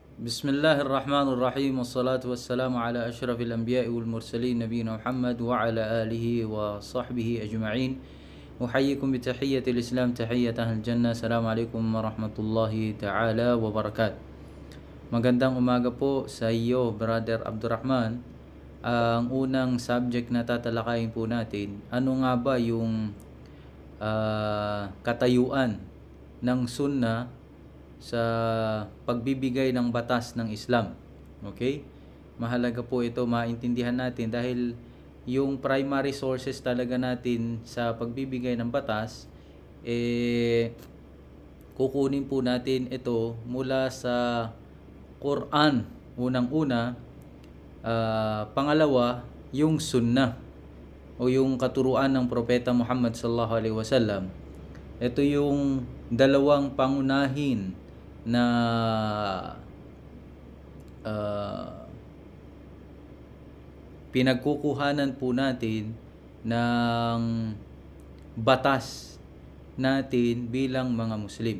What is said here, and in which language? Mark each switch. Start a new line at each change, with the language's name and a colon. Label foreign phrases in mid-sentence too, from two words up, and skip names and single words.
Arabic: بسم الله الرحمن الرحيم والصلاة والسلام على أشرف الأنبياء والمرسلين نبينا محمد وعلى آله وصحبه أجمعين. أحييكم بتحية الإسلام تحية أهل الجنة. السلام عليكم ورحمة الله تعالى وبركاته.
Filipino: Magandang umaga po sa iyo, Brother Abdurrahman. Ang unang subject na tatalakayin po natin, ano nga ba yung katayuan ng sunnah sa pagbibigay ng batas ng Islam. Okay? Mahalaga po ito maintindihan natin dahil yung
English: primary sources
Filipino: talaga natin sa pagbibigay ng batas, kukunin po natin ito mula sa Quran, unang-una. Pangalawa, yung sunnah o yung katuruan ng Propeta Muhammad
Arabic: صلى الله عليه وسلم.
Filipino: Ito yung dalawang pangunahin na pinagkukuhanan po natin ng batas natin bilang mga Muslim.